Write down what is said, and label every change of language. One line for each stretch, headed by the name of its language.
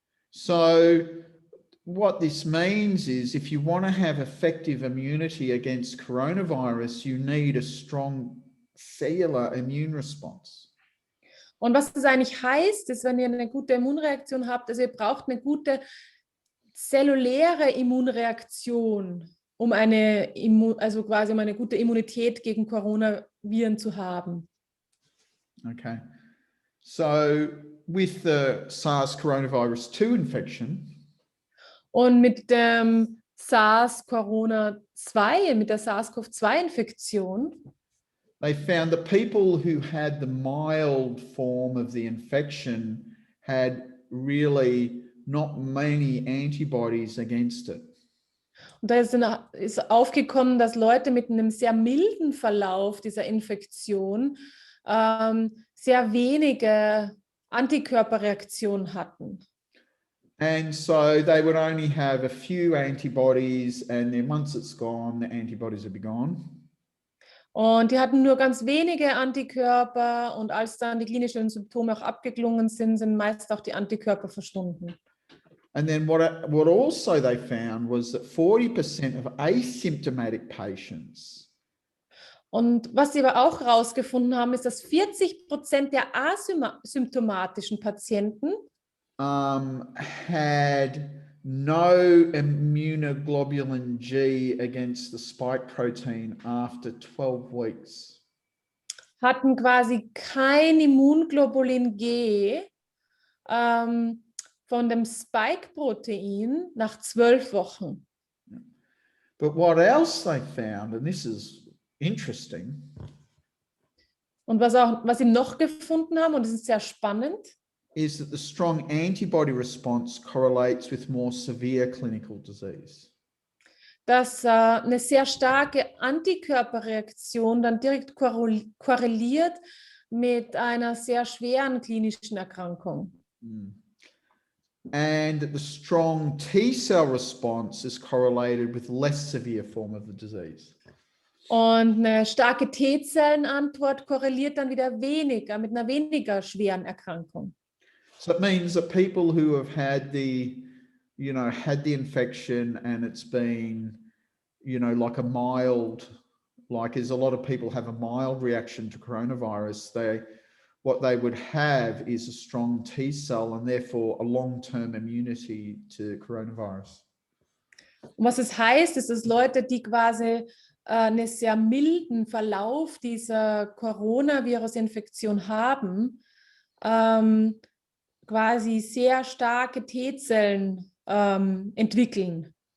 English: So what this means is if you want to have effective immunity against coronavirus, you need a strong cellular immune response.
German: Und was das eigentlich heißt, ist, wenn ihr eine gute Immunreaktion habt, also ihr braucht eine gute zelluläre Immunreaktion, um also quasi um eine gute Immunität gegen Coronaviren zu haben.
English: Okay. So with the SARS coronavirus 2 infection,
German: und mit dem SARS-CoV-2, mit der SARS-CoV-2-Infektion,
English: they found that people who had the mild form of the infection had really not many antibodies against it.
German: Und da ist aufgekommen, dass Leute mit einem sehr milden Verlauf dieser Infektion sehr wenige Antikörperreaktionen hatten.
English: And so they would only have a few antibodies, and then once it's gone, the antibodies would be gone.
German: Und die hatten nur ganz wenige Antikörper, und als dann die klinischen Symptome auch abgeklungen sind, sind meist auch die Antikörper verschwunden.
English: And then what also they found was that 40% of asymptomatic patients.
German: Und was sie aber auch herausgefunden haben, ist, dass 40% der asymptomatischen Patienten
English: had no immunoglobulin G against the spike protein after 12 weeks.
German: Hatten quasi kein Immunglobulin G von dem Spike-Protein nach 12 Wochen.
English: But what else they found, and this is interesting.
German: Und was sie noch gefunden haben, und das ist sehr spannend,
English: is that the strong antibody response correlates with more severe clinical disease.
German: Dass eine sehr starke Antikörperreaktion dann direkt korreliert mit einer sehr schweren klinischen Erkrankung.
English: And that the strong T-cell response is correlated with less severe form of the disease.
German: Und eine starke T-Zellenantwort korreliert dann wieder weniger mit einer weniger schweren Erkrankung.
English: So it means that people who have had the infection and it's been, like a mild, like as a lot of people have a mild reaction to coronavirus, what they would have is a strong T cell and therefore a long-term immunity to coronavirus.
German: Und was es heißt, ist, dass Leute, die quasi einen sehr milden Verlauf dieser Coronavirus-Infektion haben, quasi sehr starke T-Zellen entwickeln.